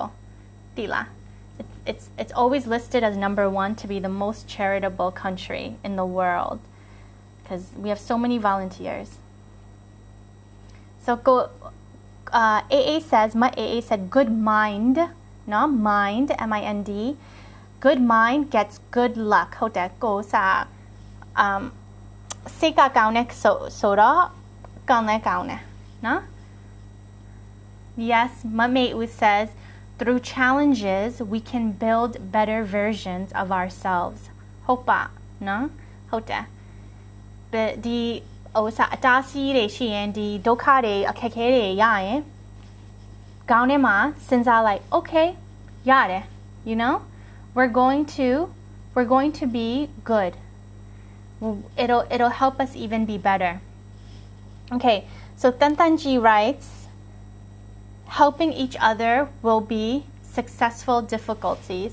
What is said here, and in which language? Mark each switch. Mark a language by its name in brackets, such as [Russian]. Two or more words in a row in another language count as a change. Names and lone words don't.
[English] သိလား It's always listed as number one to be the most charitable country in the world because we have so many volunteers. So AA says, my AA said, good mind, not mind, M-I-N-D. Good mind gets good luck. [Burmese] ဟုတ်တယ်ကိုစားစိတ်ကကောင်းတဲ့ဆိုတော့ကောင်းလဲကောင်းတယ်နော် [English] Yes, Mame'u says, through challenges, we can build better versions of ourselves. [Burmese] ဟုတ်ပါနော်ဟုတ်တယ်ဒီအတားဆီးတွေရှိရင်ဒီဒုက္ခတွေအခက်အခဲတွေရရင်ခေါင်းထဲမှာစဉ်းစားလိုက် okay ရတယ် [English] you know we're going to be good. It'll help us even be better. Okay, so Tantanji writes, helping each other will be successful difficulties.